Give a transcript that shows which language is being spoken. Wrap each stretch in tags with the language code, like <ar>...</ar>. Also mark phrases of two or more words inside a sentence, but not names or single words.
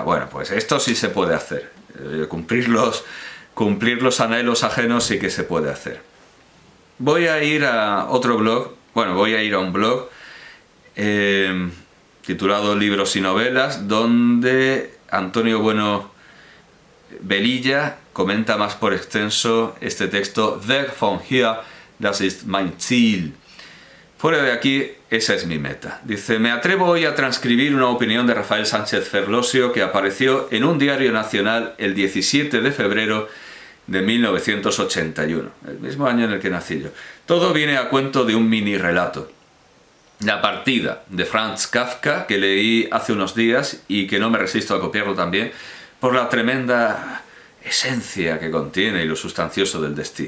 <es>Bueno, pues esto sí se puede hacer, cumplir los anhelos ajenos sí que se puede hacer. Voy a ir a otro blog, voy a ir a un blog titulado Libros y Novelas, donde Antonio Bueno Velilla comenta más por extenso este texto:</es> <de>Weg von hier, das ist mein Ziel.</de> <es>Fuera de aquí, esa es mi meta. Dice, me atrevo hoy a transcribir una opinión de Rafael Sánchez Ferlosio que apareció en un diario nacional el 17 de febrero de 1981, el mismo año en el que nací yo. Todo viene a cuento de un mini relato. La partida de Franz Kafka, que leí hace unos días y que no me resisto a copiarlo también, por la tremenda esencia que contiene y lo sustancioso del destino.</es>